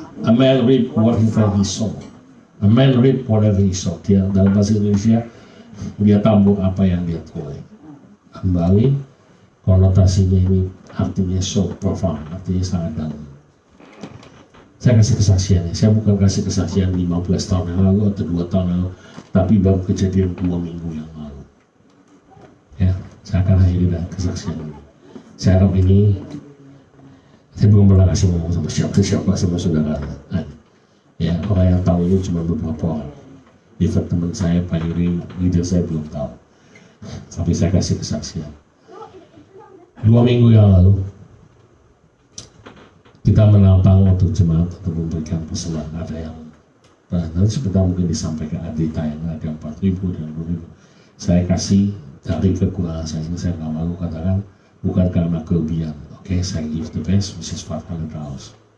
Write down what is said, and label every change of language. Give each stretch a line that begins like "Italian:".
English: A man reap whatever he sow. A man reap whatever he sow.
Indonesian: Dia dalam bahasa Indonesia, dia tabur apa yang dia tuai. Kembali, konotasinya ini artinya
English: so profound,
Indonesian: artinya sangat dalam. Saya kasih kesaksian ya. Saya bukan kasih kesaksian 15 tahun yang lalu atau 2 tahun yang lalu, tapi baru kejadian 2 minggu yang lalu. Ya, saya akan akhiri dengan kesaksian ini. Saya harap ini, saya belum pernah kasih ngomong sama siapa sama saudara. Ya, orang yang tahu ini cuma beberapa orang. Even teman saya, Pak Yuri, leader saya belum tahu. Tapi saya kasih kesaksian. 2 minggu yang lalu, kita menantang untuk jemaat untuk memberikan pesanan. Ada yang nanti sebentar mungkin disampaikan di tayangan, ada 4.000 dan 2.000. Saya kasih dari kekurangan saya ini, saya nggak malu katakan, bukan karena kelebihan. Oke, saya
English: give the best, which is $500.